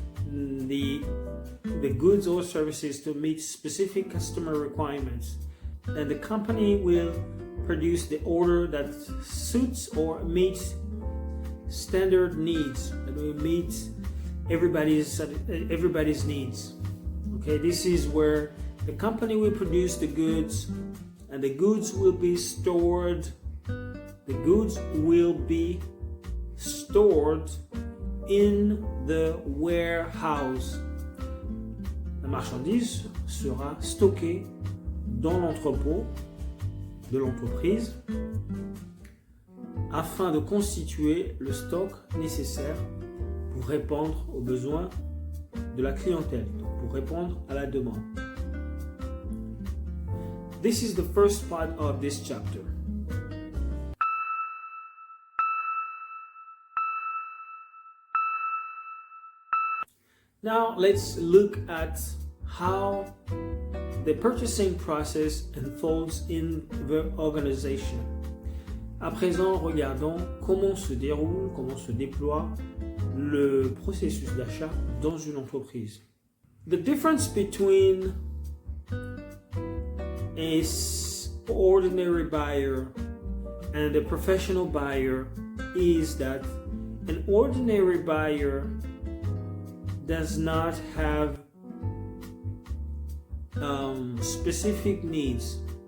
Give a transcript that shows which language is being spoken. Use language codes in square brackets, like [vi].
[en] the goods or services to meet specific customer requirements, and the company will produce the order that suits or meets standard needs, and will meet everybody's needs. Okay, this is where the company will produce the goods, and the goods will be stored. The goods will be stored in the warehouse. [fr] La marchandise sera stockée dans l'entrepôt de l'entreprise afin de constituer le stock nécessaire pour répondre aux besoins de la clientèle, pour répondre à la demande. [en] This is the first part of this chapter. Now let's look at how the purchasing process unfolds in the organization. [fr] À présent, regardons comment se déroule, comment se déploie le processus d'achat dans une entreprise. [en] The difference between an ordinary buyer and a professional buyer is that an ordinary buyer does not have specific needs.